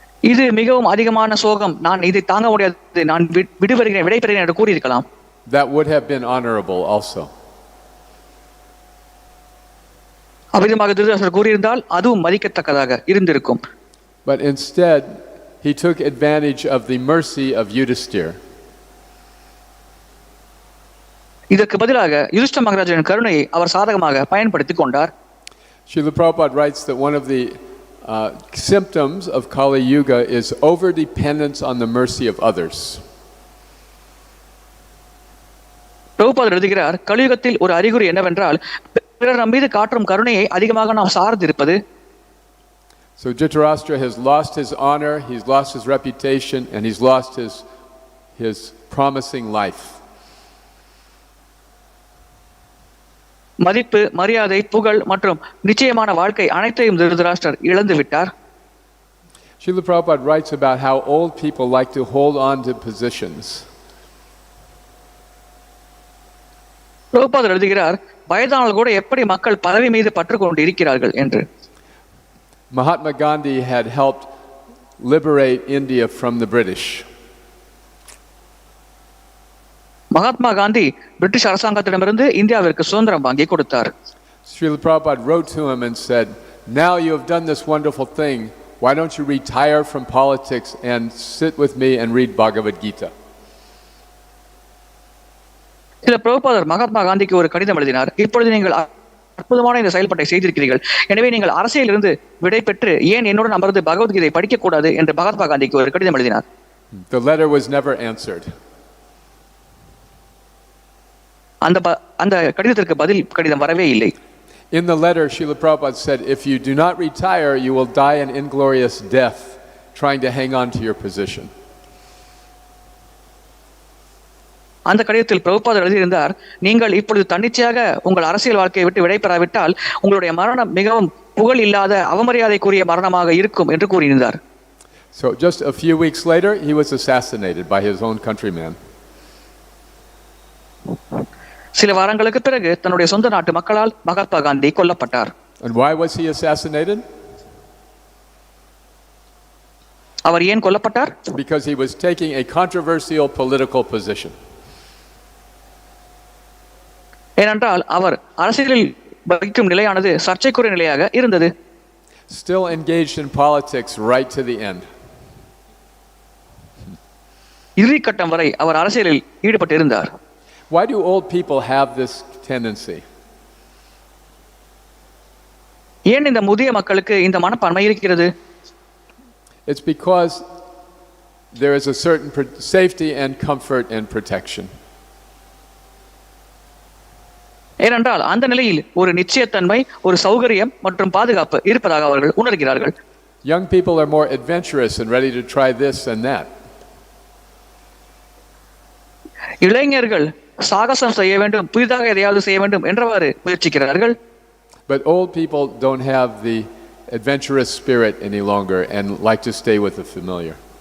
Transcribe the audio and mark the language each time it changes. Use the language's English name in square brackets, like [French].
[Tamil] இது மிகவும் அதிகமான சோகம், நான் இதை தாங்க முடியாது, நான் விடைபெறுகிறேன் என்று கூறியிருக்கலாம். [English] That would have been honorable also. [Tamil] அவ்விதமாக திருதராஷ்டிரர் கூறியிருந்தால் அதுவும் மதிக்கத்தக்கதாக இருந்திருக்கும். [English] But instead he took advantage of the mercy of Yudhisthira. [Tamil] இதற்கு பதிலாக யுதிஷ்ட மகாராஜின் கருணையை அவர் சாதகமாக பயன்படுத்திக் கொண்டார். [English] Srila Prabhupada writes that one of the symptoms of Kali Yuga is overdependence on the mercy of others. [Tamil] பிரபுபாதர் எழுதுகிறார், கலியுகத்தில் ஒரு அறிகுறி என்னவென்றால் பிறர் நம் மீது காட்டும் கருணையை அதிகமாக நாம் சார்ந்திருப்பது. [English] So Dhṛtarāṣṭra has lost his honor, he's lost his reputation, and he's lost his promising life. [Tamil] மதிப்பு, மரியாதை, புகழ் மற்றும் நிச்சயமான வாழ்க்கை அனைத்தையும் திருதராஷ்டிரர் இழந்து விட்டார். [English] Srila Prabhupada writes about how old people like to hold on to positions. [Tamil] பிரபுபாதர் எழுதுகிறார், வயதானால் கூட எப்படி மக்கள் பதவி மீது பற்று கொண்டு இருக்கிறார்கள் என்று. [English] Mahatma Gandhi had helped liberate India from the British. [Tamil] Mahatma Gandhi British அரசாங்கத்திடமிருந்து இந்தியாவிற்கு சுதந்திரம் வாங்கி கொடுத்தார். [English] Srila Prabhupada wrote to him and said, "Now you have done this wonderful thing. Why don't you retire from politics and sit with me and read Bhagavad Gita?" [Tamil] சில பிரபுபாதர் மகாத்மா காந்திக்கு ஒரு கடிதம் எழுதினார். இப்பொழுது நீங்கள் அற்புதமான இந்த செயல்பாட்டை செய்திருக்கிறீர்கள், எனவே நீங்கள் அரசியலிருந்து விடை பெற்று ஏன் என்னுடன் அமர்ந்து பகவத்கீதை படிக்கக்கூடாது என்று மகாத்மா காந்திக்கு ஒரு கடிதம் எழுதினார். [English] The letter was never answered. [Tamil] அந்த கடிதத்திற்கு பதில் கடிதம் வரவே இல்லை. [English] In the letter, Srila Prabhupada said, "If you do not retire, you will die an inglorious death trying to hang on to your position." [Tamil] அந்த கடிதத்தில் பிரபுபாதர் எழுதியிருந்தார், நீங்கள் இப்பொழுது தன்னிச்சையாக உங்கள் அரசியல் வாழ்க்கையை விட்டு விடைபெறாவிட்டால் உங்களுடைய மரணம் மிகவும் புகழ் இல்லாத அவமரியாதைக்குரிய மரணமாக இருக்கும் என்று கூறியிருந்தார். [English] So just a few weeks later, he was assassinated by his own countrymen. [Tamil] சில வாரங்களுக்கு பிறகு தன்னுடைய சொந்த நாட்டு மக்களால் மகாத்மா காந்தி கொல்லப்பட்டார். [English] And why was he assassinated? [Tamil] அவர் ஏன் கொல்லப்பட்டார்? [English] Because he was taking a controversial political position. [Tamil] ஏனென்றால் அவர் அரசியலில் வகிக்கும் நிலையானது சர்ச்சைக்குரிய நிலையாக இருந்தது. [English] Still engaged in politics right to the end. [Tamil] இறுதி கட்டம் வரை அவர் அரசியலில் ஈடுபட்டு இருந்தார். [English] Why do old people have this tendency? [Tamil] ஏன் இந்த முதிய மக்களுக்கு இந்த மனப்பான்மை இருக்கிறது? [English] It's because there is a certain safety and comfort and protection. [Tamil] ஏனென்றால் அந்த நிலையில் ஒரு நிச்சயத்தன்மை, ஒரு சௌகரியம் மற்றும் பாதுகாப்பு இருப்பதாக அவர்கள் உணர்கிறார்கள். [English] Young people are more adventurous and ready to try this and that. [Tamil] இளைஞர்கள் சாகசம் செய்ய வேண்டும், புதிதாக எதையாவது செய்ய வேண்டும் என்றவாறு முயற்சிக்கிறார்கள். [English] But old people don't have the adventurous spirit any longer and like to stay with the familiar.